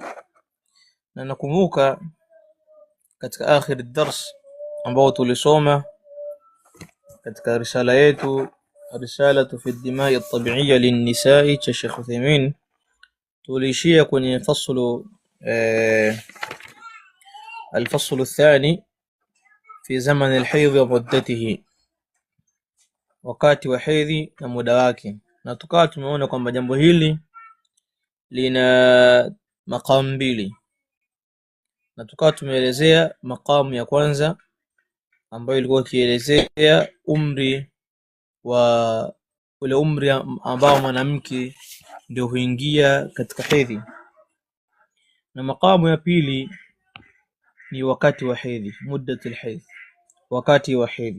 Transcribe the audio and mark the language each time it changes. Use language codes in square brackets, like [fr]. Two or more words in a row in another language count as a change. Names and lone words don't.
[sw] Na nakumbuka katika [ar] آخر درس [sw] ambao tulisoma katika risala yetu risalatu fi ad-dima'i at-tabi'iyya lin-nisa'i cha Sheikh Uthaymeen, tulishia kwenye faslu [ar] الفصل الثاني في زمن الحيض ومدته, [sw] wakati wa hedhi na muda wake. Na tukawa tumeona kwamba jambo hili lina maqam mbili, na tukawa tumeelezea maqamu ya kwanza ambayo ilikuwa ikielezea umri wa ule umri ambao mwanamke ndio huingia katika hedhi, na maqamu ya pili ni wakati wa hedhi, muddatul hedhi, wakati wa hedhi.